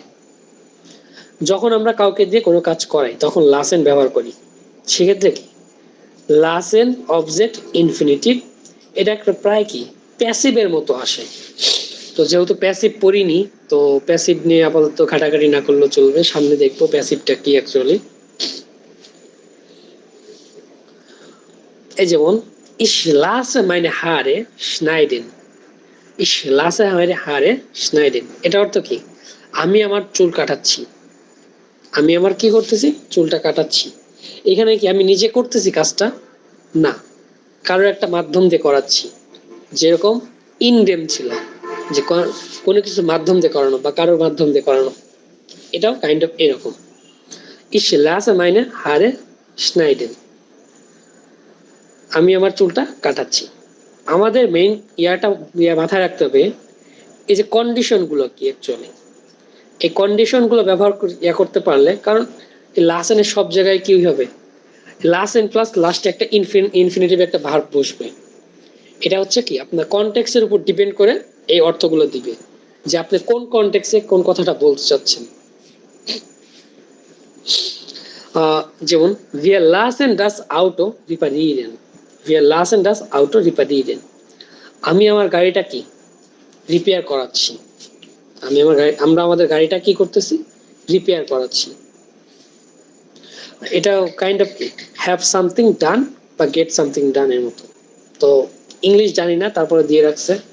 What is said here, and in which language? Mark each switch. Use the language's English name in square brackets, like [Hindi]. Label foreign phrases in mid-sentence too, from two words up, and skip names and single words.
[Bangla] যখন আমরা কাউকে দিয়ে কোনো কাজ করাই তখন লাসেন ব্যবহার করি, সেক্ষেত্রে কি লাসেন [English] object infinitive, [Bangla] এটা একটা প্রায় কি প্যাসিভের মতো আসে। তো যেহেতু প্যাসিভ পড়িনি, তো প্যাসিভ নিয়ে আপাতত ঘাটাঘাটি না করলেও চলবে, সামনে দেখবো প্যাসিভটা কি অ্যাকচুয়ালি। [German] এই যেমন ich lasse meine Haare schneiden, ich lasse meine Haare schneiden, [Bangla] এটা অর্থ কি আমি আমার চুল কাটাচ্ছি, আমি আমার কি করতেছি চুলটা কাটাচ্ছি। এখানে কি আমি নিজে করতেছি কাজটা না, কারোর একটা মাধ্যম দিয়ে করাচ্ছি। যেরকম ইনডেম ছিল, যে কোনো কিছু মাধ্যম দিয়ে করানো বা কারোর মাধ্যম দিয়ে করানো, এটাও [English] kind of [Bangla] এরকম। [German] Ich lasse meine Haare schneiden, [Bangla] আমি আমার চুলটা কাটাচ্ছি। আমাদের মেইন মাথায় রাখতে হবে এই যে কন্ডিশন গুলো কি অ্যাকচুয়ালি, এই কন্ডিশন গুলো ব্যবহার করতে পারলে, কারণ লাসেনের সব জায়গায় কি হবে, লাসেন প্লাস লাস্টে একটা ইনফিনিটিভ একটা ভার্ব বসবে। এটা হচ্ছে কি আপনার কনটেক্সটের উপর ডিপেন্ড করে এই অর্থগুলো দিবে, যে আপনি কোন কনটেক্সে কোন কথাটা বলতে চাচ্ছেন। [German] যেমন wir lassen das Auto reparieren, wir lassen das Auto reparieren, [Bangla] আমি আমার গাড়িটা কি রিপেয়ার করাচ্ছি, আমরা আমাদের গাড়িটা কি করতেছি রিপেয়ার করাচ্ছি। [English] এটা kind of have something done বা get something done [Bangla] এর মতো। তো ইংলিশ জানি না, তারপরে দিয়ে রাখছে।